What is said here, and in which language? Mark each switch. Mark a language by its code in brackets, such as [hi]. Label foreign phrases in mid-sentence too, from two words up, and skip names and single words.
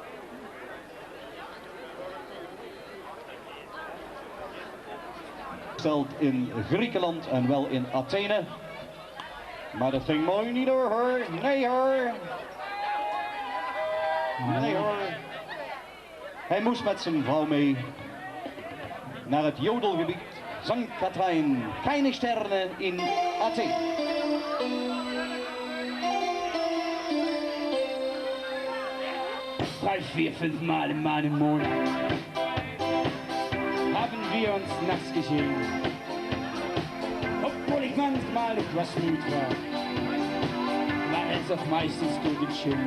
[nl] Gesteld in Griekenland en wel in Athene. Maar dat ging mooi niet door hoor. Nee hoor. Nee hoor. Hij moest met zijn vrouw mee naar het jodelgebied St. Katrijn. [de] Keine Sterne in Athene. 3, 4, 5 Mal im Monat haben wir uns nachts gesehen. Obwohl ich manchmal etwas müde war es auch meistens gut schön.